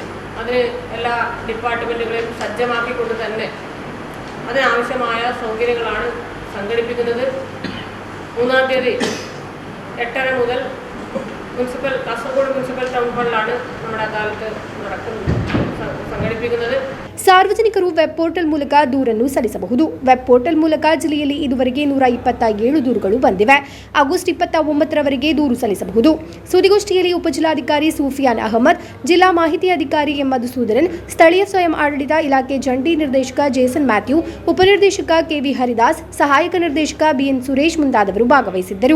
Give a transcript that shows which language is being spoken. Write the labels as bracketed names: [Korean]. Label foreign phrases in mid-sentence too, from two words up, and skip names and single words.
[Malayalam] അതിന് എല്ലാ ഡിപ്പാർട്ട്മെൻറ്റുകളെയും സജ്ജമാക്കിക്കൊണ്ട് തന്നെ അതിനാവശ്യമായ സൗകര്യങ്ങളാണ് സംഘടിപ്പിക്കുന്നത്. 3-ാം തീയതി 8:30 മുതൽ കാസർഗോഡ് മുനിസിപ്പൽ ടൗൺ ഹാളിലാണ് നമ്മുടെ അദാലത്ത് സംഘടിപ്പിക്കുന്നത്. [Kannada] ಸಾರ್ವಜನಿಕರು [English] web portal [Kannada] ಮೂಲಕ ದೂರನ್ನು ಸಲ್ಲಿಸಬಹುದು. [English] web portal [Kannada] ಮೂಲಕ ಜಿಲ್ಲೆಯಲ್ಲಿ ಇದುವರೆಗೆ 127 ದೂರುಗಳು ಬಂದಿವೆ. ಆಗಸ್ಟ್ 29ರವರೆಗೆ ದೂರು ಸಲ್ಲಿಸಬಹುದು. ಸುದ್ದಿಗೋಷ್ಠಿಯಲ್ಲಿ ಉಪಜಿಲ್ಲಾಧಿಕಾರಿ ಸೂಫಿಯಾನ್ ಅಹಮದ್, ಜಿಲ್ಲಾ ಮಾಹಿತಿ ಅಧಿಕಾರಿ ಎಂ ಮಧುಸೂದನನ್, ಸ್ಥಳೀಯ ಸ್ವಯಂ ಆಡಳಿತ ಇಲಾಖೆ ಜಂಟಿ ನಿರ್ದೇಶಕ ಜೇಸನ್ ಮ್ಯಾಥ್ಯೂ, ಉಪನಿರ್ದೇಶಕ ಕೆವಿ ಹರಿದಾಸ್, ಸಹಾಯಕ ನಿರ್ದೇಶಕ ಬಿಎನ್ ಸುರೇಶ್ ಮುಂತಾದವರು ಭಾಗವಹಿಸಿದ್ದರು.